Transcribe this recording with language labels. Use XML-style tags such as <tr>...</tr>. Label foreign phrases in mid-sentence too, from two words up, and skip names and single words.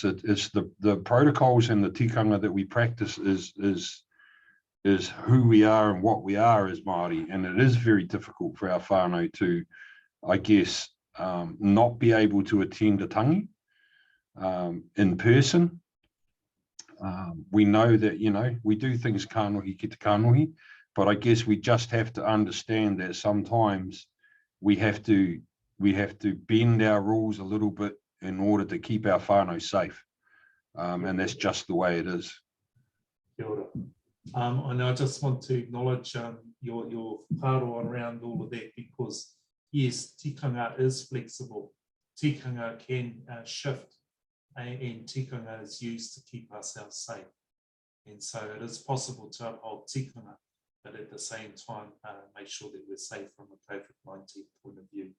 <en>It's the protocols and the tikanga that we practice is who we are and what we are as Māori. And it is very difficult for our whānau to, I guess, not be able to attend a tangi in person. We know that, you know, we do things</en> <mi>kānohi ki te kānohi,</mi> <en>but I guess we just have to understand that sometimes we have to bend our rules a little bit in order to keep our whānau safe. And that's just the way it is.</en> <mi>Kia ora.</mi> <en>And I just want to acknowledge your whāroa around all of that, because yes, tikanga is flexible. Tikanga can shift, and tikanga is used to keep ourselves safe. And so it is possible to uphold tikanga, but at the same time, make sure that we're safe from a COVID-19 point of view.</en>